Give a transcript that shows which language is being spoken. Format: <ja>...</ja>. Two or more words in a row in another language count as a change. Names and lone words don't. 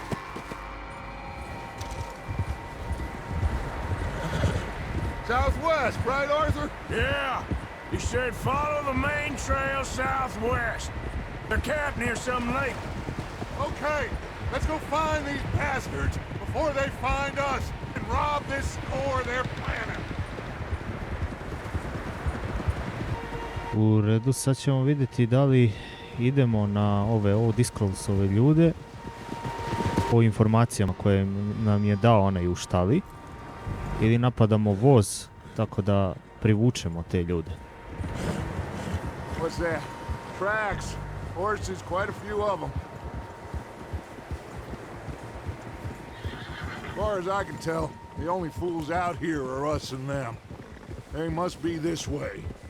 <en>Southwest, right, Arthur? Yeah. He said follow the main trail southwest. They're camped near some lake. Okay, let's go find these bastards before they find us and rob this store they're planning.</en> <bs>U redu, sad ćemo vidjeti da li idemo na ove Disclosove ljude po informacijama koje nam je dao onaj u štali ili napadamo voz tako da privučemo te ljude.</bs> <en>What's that? Tracks. Horses, quite a few of them. As far as I can tell, the only fools out here are us and them. They must be this way.</en>